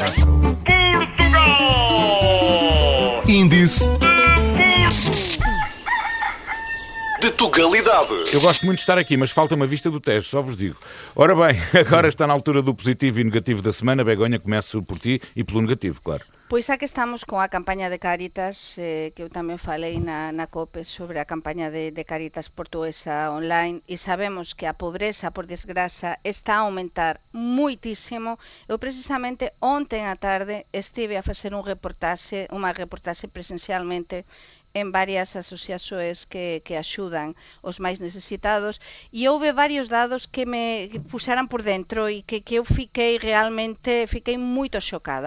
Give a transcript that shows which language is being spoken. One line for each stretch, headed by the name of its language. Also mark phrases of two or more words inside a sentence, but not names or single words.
Portuguese: Obrigada. Índice de Tugalidade. Eu gosto muito de estar aqui, mas falta uma vista do teste, só vos digo. Ora bem, agora está na altura do positivo e negativo da semana. Begonha, começo por ti e pelo negativo, claro.
Galician: Pois xa que estamos con a campaña de Cáritas, que eu tamén falei na COPE sobre a campaña de Cáritas portuguesa online, e sabemos que a pobreza, por desgraza, está a aumentar muitísimo. Eu precisamente ontem á tarde estive a facer unha reportaxe presencialmente en varias asociacións que axudan os máis necesitados, e houve varios dados que me puxaran por dentro e que eu fiquei moito xocada.